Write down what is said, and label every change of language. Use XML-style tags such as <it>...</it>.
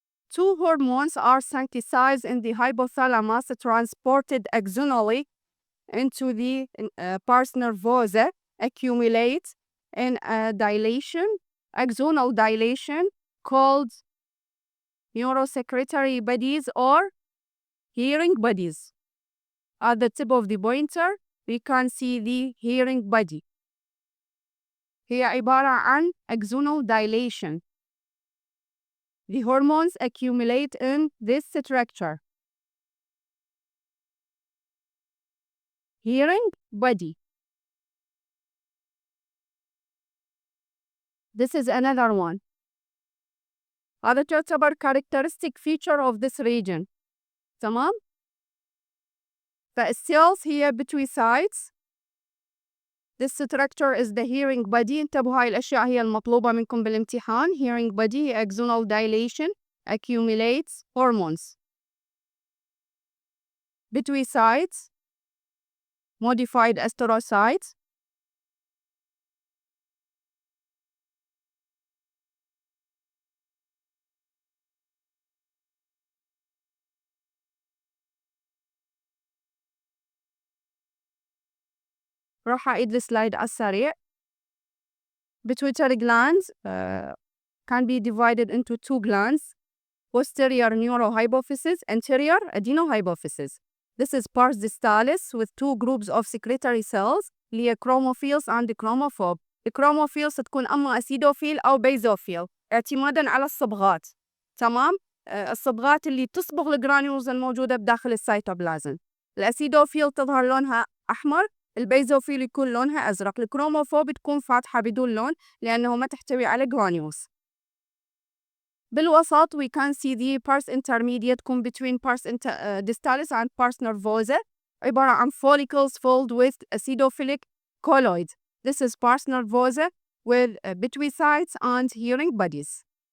<en>Two hormones are synthesized in the hypothalamus, transported axonally into the pars nervosa, accumulate in a dilation, axonal dilation, called neurosecretory bodies or hearing bodies. At the tip of the pointer, we can see the hearing body.</en> <ar>هي عبارة عن</ar> <en>axonal dilation. The hormones accumulate in this structure. Hearing body. This is another one.</en> <ar>هذا تعتبر</ar> <en>characteristic feature of this region.</en> <ar>تمام؟ فالcells هي pituicytes.</ar> <en>This structure is the hearing body.</en> <ar>انتبهوا هاي الأشياء هي المطلوبة منكم بالامتحان.</ar> <en>Hearing body, axonal dilation, accumulates hormones. Pituicytes, modified astrocytes,</en> <ar>راح أعيد السلايد على السريع.</ar> <en>Pituitary glands can be divided into two glands: posterior neurohypophysis, anterior adenohypophysis. This is pars distalis with two groups of secretory cells</en> <ar>اللي هي</ar> <en>chromophils and chromophobe.</en> <ar>الكروموفيلز تكون أما أسيدوفيل أو بيزوفيل اعتمادا على الصبغات. تمام؟ الصبغات اللي تصبغ الجرانيولز الموجودة بداخل السيتوبلازم. الأسيدوفيل تظهر لونها أحمر، البيزوفيل يكون لونها أزرق. الكروموفوب تكون فاتحة بدون لون لأنه ما تحتوي على جرانيولز. بالوسط</ar> <en>we can see the pars intermedia</en> <ar>تكون</ar> <en>between pars distalis and pars nervosa</en> <ar>عبارة عن</ar> <en>follicles filled with acidophilic colloid. This is pars nervosa with pituicytes and hearing bodies.</en>